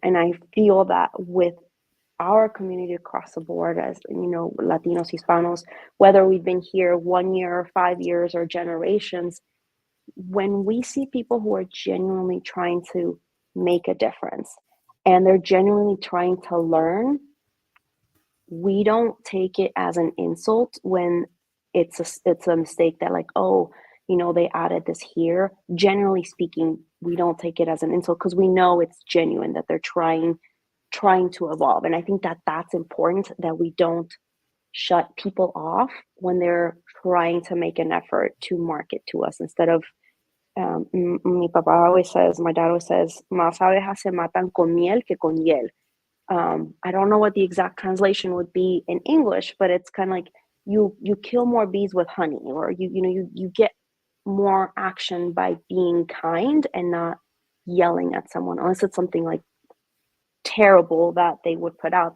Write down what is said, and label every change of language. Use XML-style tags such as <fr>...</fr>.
<en>And I feel that with our community across the board, as Latinos, Hispanos, whether we've been here 1 year, 5 years, or generations, when we see people who are genuinely trying to make a difference and they're genuinely trying to learn, we don't take it as an insult when it's a mistake that, like, oh, they added this here. Generally speaking, we don't take it as an insult because we know it's genuine, that they're trying to evolve. And I think that that's important, that we don't shut people off when they're trying to make an effort to market to us, instead of</en> <es>Mi papá</es> <en>always says, my dad always says,</en> <es>más abejas se matan con miel que con hiel.</es> <en>I don't know what the exact translation would be in English, but it's kind of like you kill more bees with honey, or you get more action by being kind and not yelling at someone, unless it's something like terrible that they would put out.</en>